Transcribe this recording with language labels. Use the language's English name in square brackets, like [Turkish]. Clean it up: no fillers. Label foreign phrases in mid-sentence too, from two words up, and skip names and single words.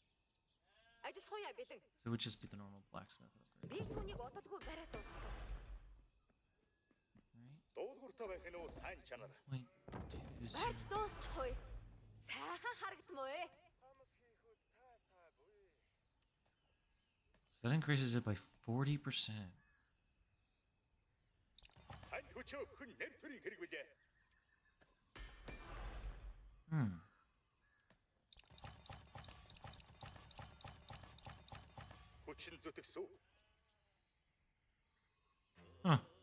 [Mongolian] Ажиллах уу яа бэлэн. [English] So it would just be the normal blacksmith upgrade. [Mongolian] Би түүнийг удалгүй бариад дууссан. Байж дуусчихгүй. Сайхан харагдмаа. [English] So that increases it by 40%. Hmm. Huh.